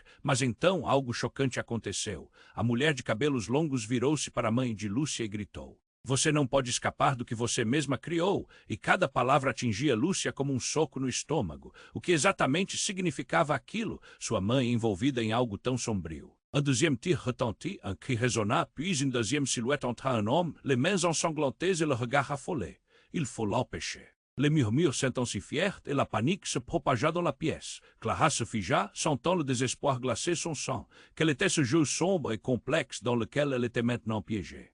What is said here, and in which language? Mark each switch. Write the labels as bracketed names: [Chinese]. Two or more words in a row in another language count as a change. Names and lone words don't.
[Portuguese] Mas então algo chocante aconteceu. A mulher de cabelos longos virou-se para a mãe de Lúcia e gritou. Você não pode escapar do que você mesma criou, e cada palavra atingia Lúcia como um soco no estômago. O que exatamente significava aquilo, sua mãe envolvida em algo tão sombrio? [French] Un deuxième tir retentit, un cri résonna, puis une deuxième silhouette entra un homme, les mains ensanglantées et le regard affolé. Il faut l'empêcher. Les murmures s'intensifièrent et la panique se propagea dans la pièce. Clara se figea, sentant le désespoir glacer son sang. Quel était ce jeu sombre et complexe dans lequel elle était maintenant piégée?